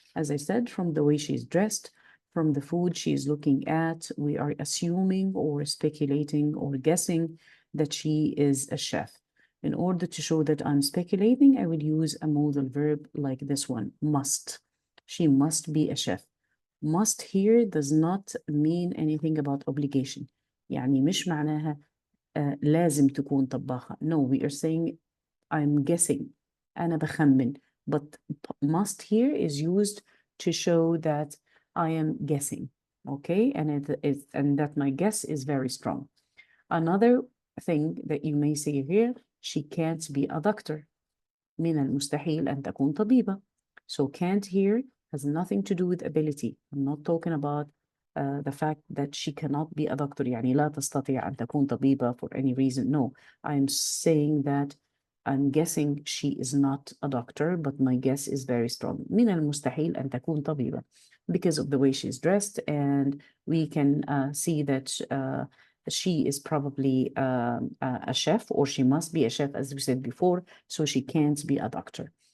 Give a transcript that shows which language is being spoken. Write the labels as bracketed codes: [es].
[en] As I said, from the way she's dressed, from the food she's looking at, we are assuming or speculating or guessing that she is a chef. In order to show that I'm speculating, I will use a modal verb like this one, must. She must be a chef. Must here does not mean anything about obligation. [ar] يعني مش معناها لازم تكون طباخة. [en] No, we are saying I'm guessing. [ar] أنا بخمن. [en] But must here is used to show that I am guessing. Okay, and that my guess is very strong. Another thing that you may see here, she can't be a doctor. [ar] من المستحيل أن تكون طبيبة. [en] So can't here has nothing to do with ability. I'm not talking about the fact that she cannot be a doctor. [ar] يعني لا تستطيع أن تكون طبيبة [en] for any reason. No, I'm saying that I'm guessing she is not a doctor, but my guess is very strong. [ar] من المستحيل أن تكون طبيبة [en] because of the way she's dressed, and we can see that she is probably a chef, or she must be a chef, as we said before, so she can't be a doctor.